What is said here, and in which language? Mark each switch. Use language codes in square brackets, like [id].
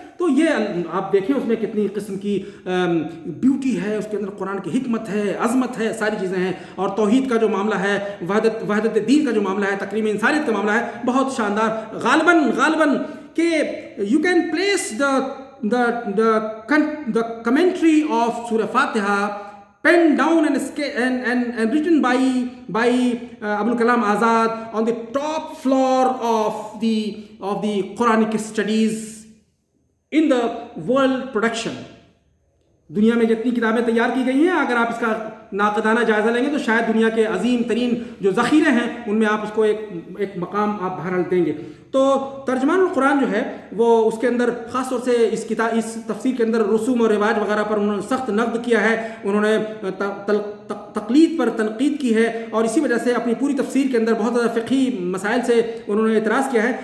[ur] تو یہ آپ دیکھیں اس میں کتنی قسم کی بیوٹی ہے, اس کے اندر قرآن کی حکمت ہے, عظمت ہے, ساری چیزیں ہیں. اور توحید کا جو معاملہ ہے, وحدت دین کا جو معاملہ ہے, تکریم انسانیت کا معاملہ ہے, بہت شاندار. غالباً کہ [en] You can place the commentary of سورہ فاتحہ penned down and written by Abul Kalam Azad on the top floor of the Quranic studies in the world production. [ur] دنیا میں جتنی کتابیں تیار کی گئی ہیں اگر آپ اس کا ناقدانہ جائزہ لیں گے تو شاید دنیا کے عظیم ترین جو ذخیرے ہیں ان میں آپ اس کو ایک مقام آپ بہرحال دیں گے. تو ترجمان القرآن جو ہے وہ اس کے اندر خاص طور سے اس تفسیر کے اندر رسوم و رواج وغیرہ پر انہوں نے سخت نقد کیا ہے, انہوں نے تقلید پر تنقید کی ہے, اور اسی وجہ سے اپنی پوری تفسیر کے اندر بہت زیادہ فقہی مسائل سے انہوں نے اعتراض کیا ہے.